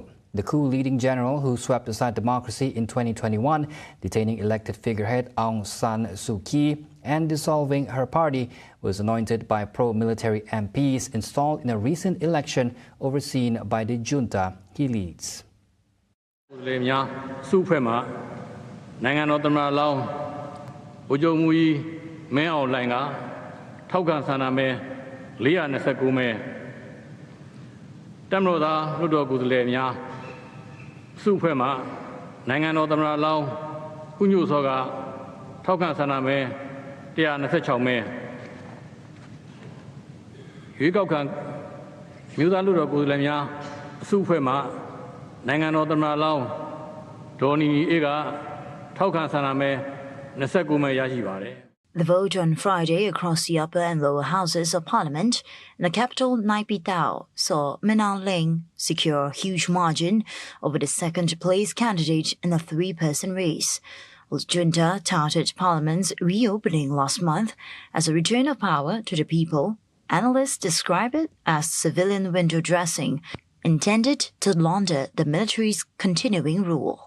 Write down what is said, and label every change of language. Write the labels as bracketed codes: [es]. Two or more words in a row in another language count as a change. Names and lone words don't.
[en] The coup-leading general, who swept aside democracy in 2021, detaining elected figurehead Aung San Suu Kyi and dissolving her party, was anointed by pro-military MPs installed in a recent election overseen by the junta he leads. [my] စုဖွဲ့မှနိုင်ငံတော်သမ္မတလောင်းဗိုလ်ချုပ်မှူးကြီးမင်းအောင်လှိုင်ကထောက်ခံဆန္ဒမဲ429မဲတပ်မတော်သားလွှတ်တော်ကိုယ်စားလှယ်များစုဖွဲ့မှနိုင်ငံတော်သမ္မတလောင်းဦးညိုစောကထောက်ခံဆန္ဒမဲ126မဲ ရွေးကောက်ခံမြို့သားလွှတ်တော်ကိုယ်စားလှယ်များစုဖွဲ့မှနိုင်ငံတော်သမ္မတလောင်းဒေါ်နီနီအေးကထောက်ခံဆန္ဒမဲ29မဲရရှိပါတယ် [en] The vote on Friday across the upper and lower houses of parliament in the capital Naypyidaw saw Min Aung Hlaing secure a huge margin over the second-place candidate in a 3-person race. While junta touted parliament's reopening last month as a return of power to the people, analysts describe it as civilian window dressing intended to launder the military's continuing rule.